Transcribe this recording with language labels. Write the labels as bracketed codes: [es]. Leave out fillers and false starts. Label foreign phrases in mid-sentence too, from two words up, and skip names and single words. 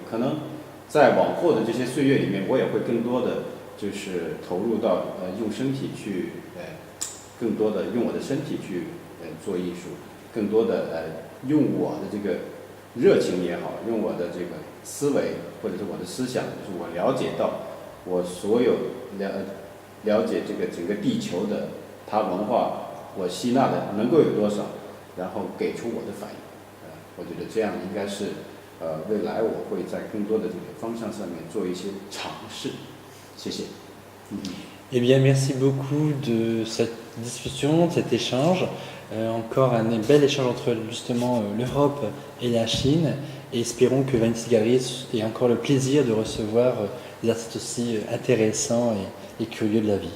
[zh] 可能在往后的这些岁月里面，我也会更多的就是投入到用身体去更多的用我的身体去做艺术，更多的用我的这个热情也好，用我的这个思维或者是我的思想，就是我了解到我所有了解这个整个地球的它文化，我吸纳的能够有多少，然后给出我的反应。我觉得这样应该是未来我会在更多的这个方向上面做一些尝试。谢谢。 [fr] Eh bien, merci beaucoup de cette discussion, de cet échange. Encore un bel échange entre justement l'Europe et la Chine. Et espérons que Vanity Gallery ait encore le plaisir de recevoir des artistes aussi intéressants et curieux de la vie.